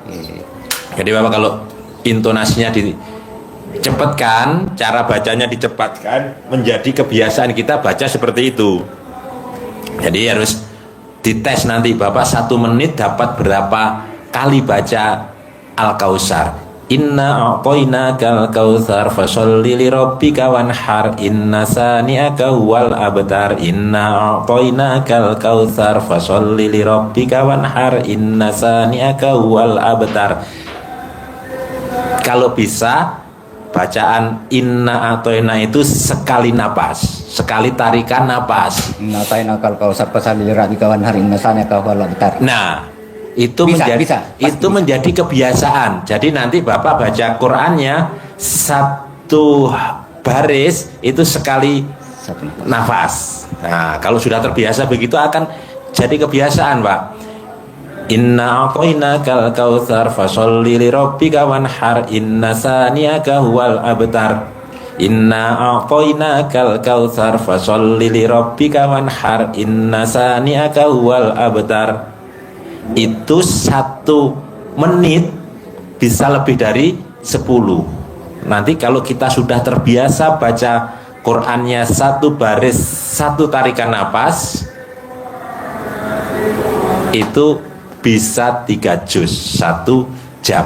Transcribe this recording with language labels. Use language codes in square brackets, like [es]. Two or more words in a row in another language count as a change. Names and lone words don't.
[id] Jadi Bapak kalau intonasinya dicepatkan, cara bacanya dicepatkan, menjadi kebiasaan kita baca seperti itu. Jadi harus dites nanti Bapak 1 menit dapat berapa kali baca Al-Kautsar. [ar] إنا أعطيناك الكوثر فصل لربك وانحر إن شانئك هو الأبتر. إنا أعطيناك الكوثر فصل لربك وانحر إن شانئك هو الأبتر. [id] Kalau bisa bacaan [ar] إنا أعطينا [id] itu sekali napas, sekali tarikan napas. [ar] إنا أعطيناك الكوثر فصل لربك وانحر إن شانئك هو الأبتر. [id] Nah, itu Bisa, menjadi kebiasaan. Jadi nanti Bapak baca Qur'annya 1 baris itu sekali nafas. Nah, kalau sudah terbiasa begitu akan jadi kebiasaan, Pak. [ar] إنا أعطيناك الكوثر فصل لربك وانحر إن شانئك هو الأبتر. إنا أعطيناك الكوثر فصل لربك وانحر إن شانئك هو الأبتر. [id] Itu 1 menit bisa lebih dari 10. Nanti kalau kita sudah terbiasa baca Qur'annya 1 baris 1 tarikan napas, itu bisa 3 juz 1 jam.